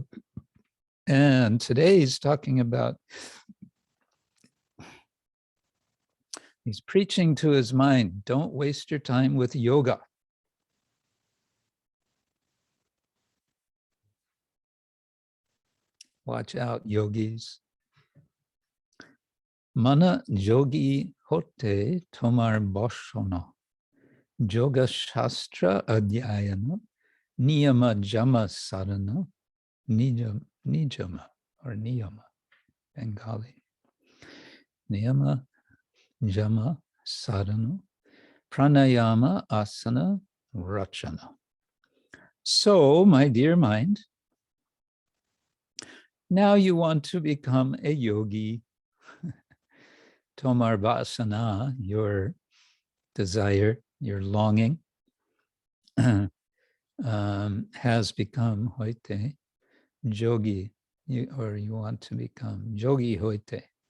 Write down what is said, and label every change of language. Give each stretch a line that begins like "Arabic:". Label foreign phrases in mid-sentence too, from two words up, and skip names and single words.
English: And today he's talking about, he's preaching to his mind, don't waste your time with yoga. Watch out, yogis.
Bangla: মনঃ যোগী হতে তোমার বাসনা, যোগ-শাস্ত্র অধ্যয়ন, নিয়ম-যম-সাধনা, নিয়ম or নিয়ম, Bengali. নিয়ম-যম-সাধনা, প্রাণায়াম, আসন-রচনা.
English: So, my dear mind, now you want to become a yogi.
Bangla: তোমার বাসনা,
English: your desire, your longing, has become
Bangla: হইতে, যোগী,
English: or you want to become
Bangla: যোগী হইতে.